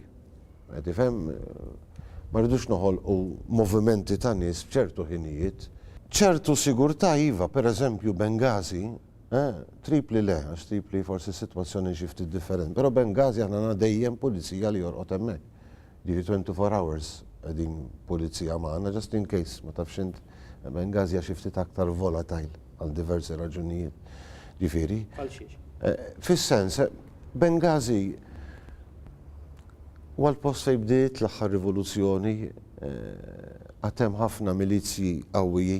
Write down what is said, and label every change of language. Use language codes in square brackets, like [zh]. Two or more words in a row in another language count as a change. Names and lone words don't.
[mt] Tifhem ma rridux noħolqu movimenti ta' nies b'ċertu ħinijiet. ċertu sigurtà iva, pereżempju Bengazi, tripli le, għax tripli forsi sitwazzjoni xi ftit differenti, però Bengazi aħna dejjem pulizija li jorqod hemmhekk. Ġifi 24 hours qegħdin pulizija magħna [en] just in case, [mt] ma tafx int Bengazi xi ftit aktar volatile għal diversi raġunijiet. Ġifieri. Fis-sens, Bengazi huwa l-post fejn bdiet l-aħħar rivoluzzjoni għatem ħafna milizji qawwijin.